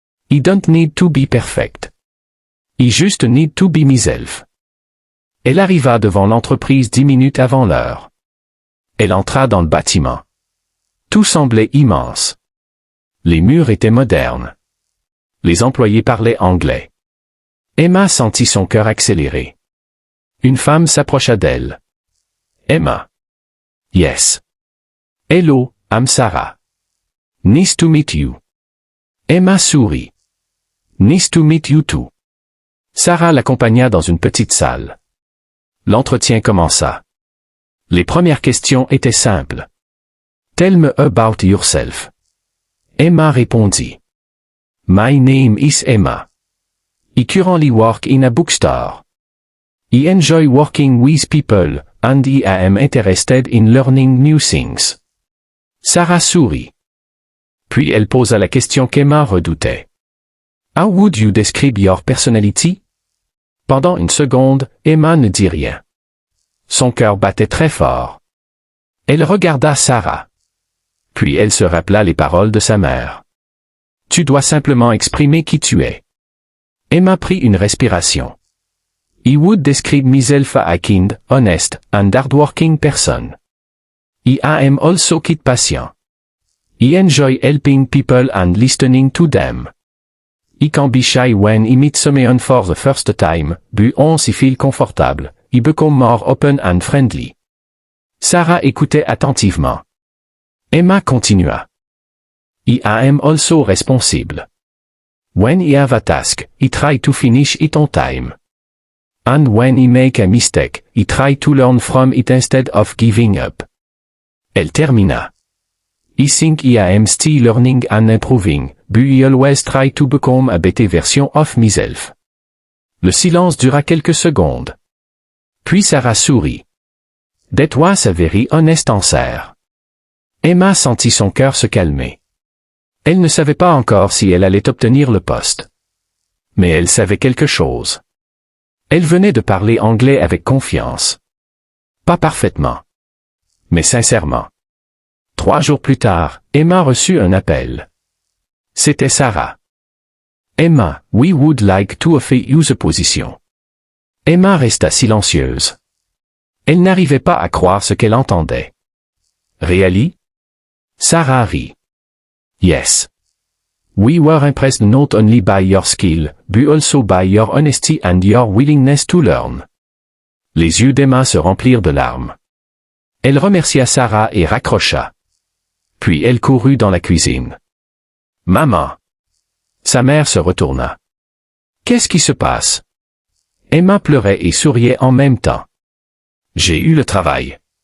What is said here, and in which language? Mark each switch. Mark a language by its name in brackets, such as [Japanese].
[English] I don't need to be perfect. I just need to be myself. [French] Elle arriva devant l'entreprise 10 minutes avant l'heure. Elle entra dans le bâtiment. Tout semblait immense. Les murs étaient modernes. Les employés parlaient anglais. Emma sentit son cœur accélérer. Une femme s'approcha d'elle. [English] Emma. Yes. Hello, I'm Sarah. Nice to meet you. [French] Emma sourit. [English] Nice to meet you too. [French] Sarah l'accompagna dans une petite salle. L'entretien commença. Les premières questions étaient simples. [English] Tell me about yourself. [French] Emma répondit. [English] My name is Emma. I currently work in a bookstore. I enjoy working with people, and I am interested in learning new things. [French] Sarah sourit. Puis elle posa la question qu'Emma redoutait. [English] How would you describe your personality? [French] Pendant une seconde, Emma ne dit rien. Son cœur battait très fort. Elle regarda Sarah. Puis elle se rappela les paroles de sa mère. Tu dois simplement exprimer qui tu es. Emma prit une respiration. [English] I would describe myself as a kind, honest, and hardworking person. I am also kid patient. I enjoy helping people and listening to them. I can be shy when I meet someone for the first time, but once I feel comfortable, I become more open and friendly. [French] Sarah écoutait attentivement. Emma continua. [English] I am also responsible. When I have a task, I try to finish it on time. And when I make a mistake, I try to learn from it instead of giving up. [French] Elle termina. [English] I think I am still learning and improving, but I always try to become a better version of myself. [French] Le silence dura quelques secondes. Puis Sarah sourit. [English] That was a very honest answer. [French] Emma sentit son cœur se calmer. Elle ne savait pas encore si elle allait obtenir le poste. Mais elle savait quelque chose. Elle venait de parler anglais avec confiance. Pas parfaitement. Mais sincèrement. 3 jours plus tard, Emma reçut un appel. C'était Sarah. [English] Emma, we would like to offer you the position. [French] Emma resta silencieuse. Elle n'arrivait pas à croire ce qu'elle entendait. [English] Really? [French] Sarah rit. [English] Yes. We were impressed not only by your skill, but also by your honesty and your willingness to learn. [French] Les yeux d'Emma se remplirent de larmes. Elle remercia Sarah et raccrocha. Puis elle courut dans la cuisine. Maman! Sa mère se retourna. Qu'est-ce qui se passe? Emma pleurait et souriait en même temps. J'ai eu le travail.